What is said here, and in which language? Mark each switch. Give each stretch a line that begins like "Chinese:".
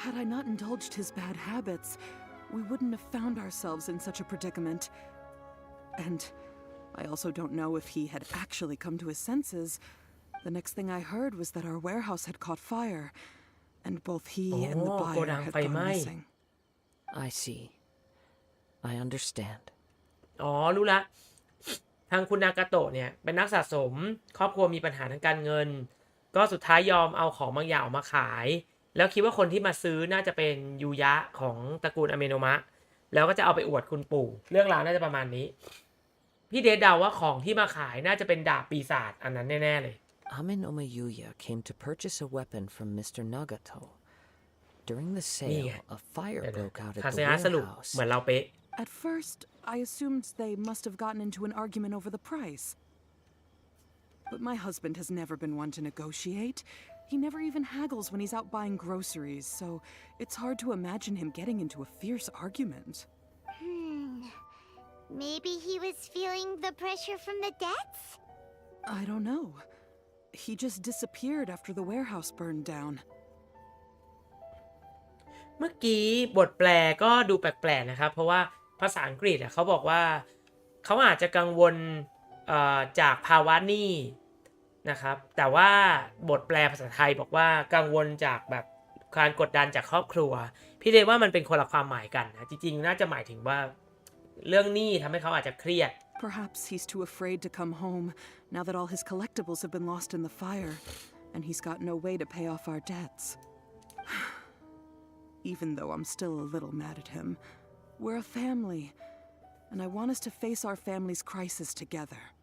English: Had I not indulged his bad habits, we wouldn't have found ourselves in such a predicament. And I also don't know if he had actually come to his senses. The next thing I heard was that our warehouse had caught fire, and both he and the buyer had gone missing. I see. I understand.
Thai: อ๋อรู้ละทางคุณนากาโตะเนี่ยเป็นนักสะสมครอบครัวมีปัญหาทางการเงิน ก็สุดท้ายยอมเอาของบางอย่างออกมาขาย แล้วคิดว่าคนที่มาซื้อน่าจะเป็นยูยะของตระกูลอเมโนมะแล้วก็จะเอาไปอวดคุณปู่เรื่องราวน่าจะประมาณนี้พี่เดชเดาว่าของที่มาขายน่าจะเป็นดาบปีศาจอันนั้นแน่ๆเลย
English: Amenoma Yuya came to purchase a weapon from Mr. Nagato. During the sale, a fire broke out at
Thai: คา
English: the
Thai: เซฮะสรุป
English: warehouse.
Thai: เหมือนเราเป๊ะ
English: At first, I assumed they must have gotten into an argument over the price. But my husband has never been one to negotiate. He never even haggles when he's out buying groceries, so it's hard to imagine him getting into a fierce argument. Maybe he was feeling the pressure from the debts? I don't know. He just disappeared after the warehouse burned down.
Thai: เมื่อกี้บทแปลก็ดูแปลกๆนะครับเพราะว่าภาษาอังกฤษเขาบอกว่าเขาอาจจะกังวลจากภาวะหนี้นะครับแต่ว่าบทแปลภาษาไทยบอกว่ากังวลจากแบบการกดดันจากครอบครัวพี่เดชว่ามันเป็นคนละความหมายกันนะจริงๆน่าจะหมายถึงว่าเรื่องหนี้ทำให้เขาอาจจะเครียด
English: Perhaps he's too afraid to come home now that all his collectibles have been lost in the fire, and he's got no way to pay off our debts. Even though I'm still a little mad at him, we're a family, and I want us to face our family's crisis together.